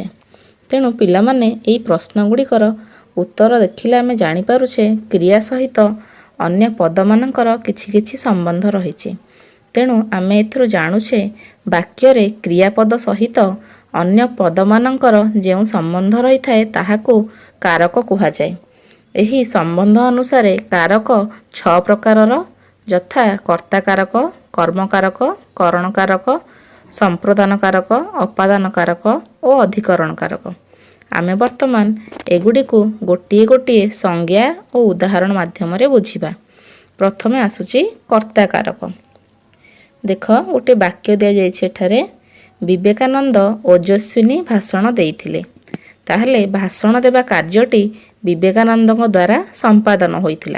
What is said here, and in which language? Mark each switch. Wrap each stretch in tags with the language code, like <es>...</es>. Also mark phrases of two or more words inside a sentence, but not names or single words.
<or>ତେଣୁ ପିଲାମାନେ ଏହି ପ୍ରଶ୍ନ ଗୁଡ଼ିକର ଉତ୍ତର ଦେଖିଲେ ଆମେ ଜାଣି ପାରୁଛେ କ୍ରିୟା ସହିତ ଅନ୍ୟ ପଦ ମାନଙ୍କର କିଛି କିଛି ସମ୍ବନ୍ଧ ରହିଛି। ତେଣୁ ଆମେ ଏଥିରୁ ଜାଣୁଛେ ବାକ୍ୟ ରେ କ୍ରିୟାପଦ ସହିତ ଅନ୍ୟ ପଦ ମାନଙ୍କର ଯେଉଁ ସମ୍ବନ୍ଧ ରହି ଥାଏ ତାହାକୁ କାରକ କୁହା ଯାଏ। ଏହି ସମ୍ବନ୍ଧ ଅନୁସାରେ କାରକ 6 ପ୍ରକାରର, ଯଥା କର୍ତ୍ତା କାରକ, କର୍ମ କାରକ, କରଣ କାରକ, ସମ୍ପ୍ରଦାନ କାରକ, ଅପାଦାନ କାରକ ଓ ଅଧିକରଣ କାରକ। ଆମେ ବର୍ତ୍ତମାନ ଏଗୁଡ଼ିକୁ ଗୋଟିଏ ଗୋଟିଏ ସଂଜ୍ଞା ଓ ଉଦାହରଣ ମାଧ୍ୟମ ରେ ବୁଝିବା। ପ୍ରଥମେ ଆସୁଛି କର୍ତ୍ତା କାରକ। ଦେଖ, ଗୋଟେ ବାକ୍ୟ ଦିଆ ଯାଇଛି ଏଠାରେ, ବିବେକାନନ୍ଦ ଓଜସ୍ୱିନୀ ଭାଷଣ ଦେଇଥିଲେ। ତାହାହେଲେ ଭାଷଣ ଦେବା କାର୍ଯ୍ୟଟି ବିବେକାନନ୍ଦଙ୍କ ଦ୍ୱାରା ସମ୍ପାଦନ ହୋଇଥିଲା।</or>